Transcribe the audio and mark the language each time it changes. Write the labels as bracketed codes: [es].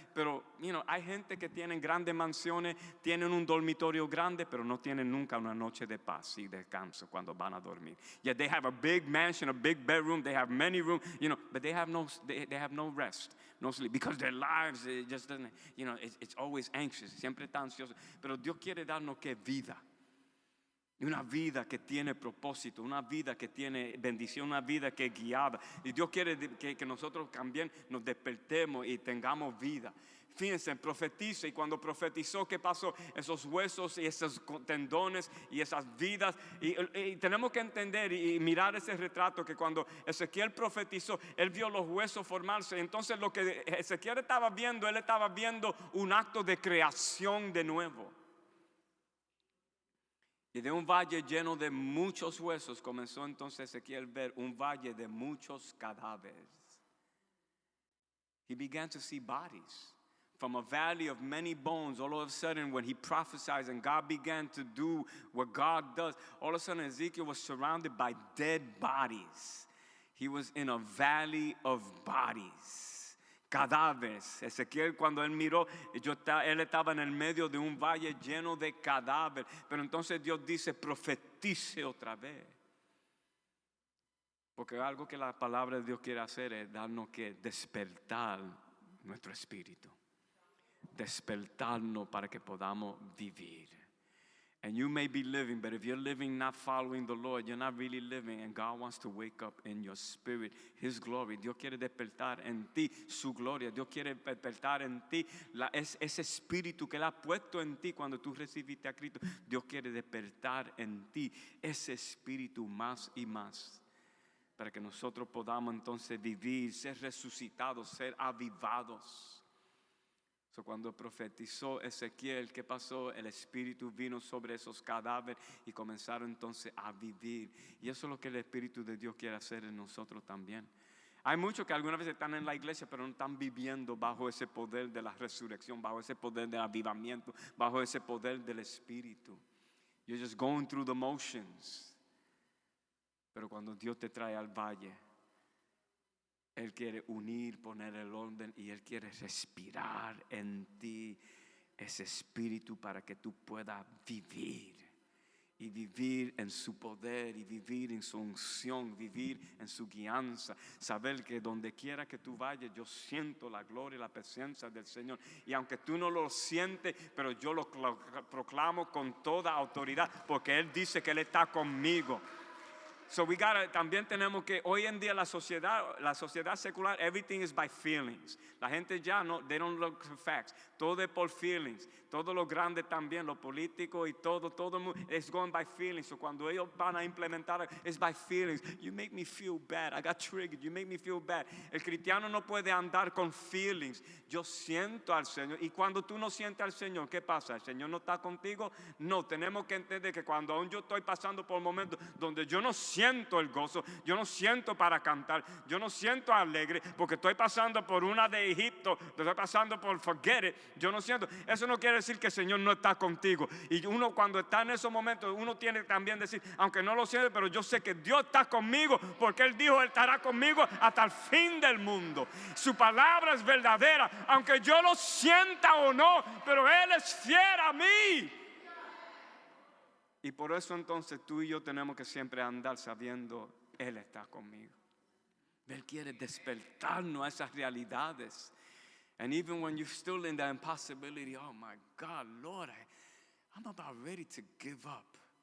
[es] Pero, [en] you know, [es] hay gente que tienen grandes mansiones, tienen un dormitorio grande, pero no tienen nunca una noche de paz y descanso cuando van a dormir. [en] Yeah, they have a big mansion, a big bedroom, they have many rooms, you know, but they have no rest, no sleep, because their lives, it just doesn't, you know, it's always anxious, [es] siempre está ansioso. Pero Dios quiere darnos ¿qué? Vida. Una vida que tiene propósito, una vida que tiene bendición, una vida que es guiada. Y Dios quiere que nosotros también nos despertemos y tengamos vida. Fíjense, profetiza, y cuando profetizó, ¿qué pasó? Esos huesos y esos tendones y esas vidas. Y tenemos que entender y mirar ese retrato que cuando Ezequiel profetizó, él vio los huesos formarse. Entonces lo que Ezequiel estaba viendo, él estaba viendo un acto de creación de nuevo. Y de un valle lleno de muchos huesos comenzó entonces Ezequiel a ver un valle de muchos cadáveres. [en] He began to see bodies. From a valley of many bones, all of a sudden when he prophesied and God began to do what God does, all of a sudden Ezekiel was surrounded by dead bodies. He was in a valley of bodies. [es] Cadáveres. Ezequiel, cuando él miró, él estaba en el medio de un valle lleno de cadáveres. Pero entonces Dios dice, profetice otra vez. Porque algo que la palabra de Dios quiere hacer es darnos que despertar nuestro espíritu. Despertarnos para que podamos vivir. [en] And you may be living, but if you're living not following the Lord, you're not really living, and God wants to wake up in your spirit His glory. [es] Dios quiere despertar en ti su gloria. Dios quiere despertar en ti ese espíritu que Él ha puesto en ti cuando tú recibiste a Cristo. Dios quiere despertar en ti ese espíritu más y más, para que nosotros podamos entonces vivir, ser resucitados, ser avivados. So, cuando profetizó Ezequiel, ¿qué pasó? El Espíritu vino sobre esos cadáveres y comenzaron entonces a vivir. Y eso es lo que el Espíritu de Dios quiere hacer en nosotros también. Hay muchos que algunas veces están en la iglesia, pero no están viviendo bajo ese poder de la resurrección, bajo ese poder del avivamiento, bajo ese poder del Espíritu. [en] You're just going through the motions. [es] Pero cuando Dios te trae al valle, Él quiere unir, poner el orden, y Él quiere respirar en ti ese espíritu para que tú puedas vivir. Y vivir en su poder, y vivir en su unción, vivir en su guianza. Saber que donde quiera que tú vayas, yo siento la gloria y la presencia del Señor. Y aunque tú no lo sientes, pero yo lo proclamo con toda autoridad, porque Él dice que Él está conmigo. So también tenemos que, hoy en día la sociedad secular, [en] everything is by feelings. [es] La gente ya no, [en] they don't look for facts. [es] Todo es por feelings. Todo lo grande también, lo político y todo [en] it's going by feelings. So [es] cuando ellos van a implementar, [en] it's by feelings. You make me feel bad. I got triggered. You make me feel bad. [es] El cristiano no puede andar con feelings. Yo siento al Señor. Y cuando tú no sientes al Señor, ¿qué pasa? ¿El Señor no está contigo? No, tenemos que entender que cuando aún yo estoy pasando por momentos donde yo no siento siento el gozo, yo no siento para cantar, yo no siento alegre porque estoy pasando por una de Egipto, estoy pasando por [en] forget it, [es] yo no siento. Eso no quiere decir que el Señor no está contigo. Y uno cuando está en esos momentos, uno tiene también decir, aunque no lo siente, pero yo sé que Dios está conmigo porque Él dijo, Él estará conmigo hasta el fin del mundo. Su palabra es verdadera, aunque yo lo sienta o no, pero Él es fiel a mí. Y por eso entonces tú y yo tenemos que siempre andar sabiendo, Él está conmigo. Él quiere despertarnos a esas realidades. [en] And even when you're still in the impossibility, oh my God, Lord, I'm about ready to give up.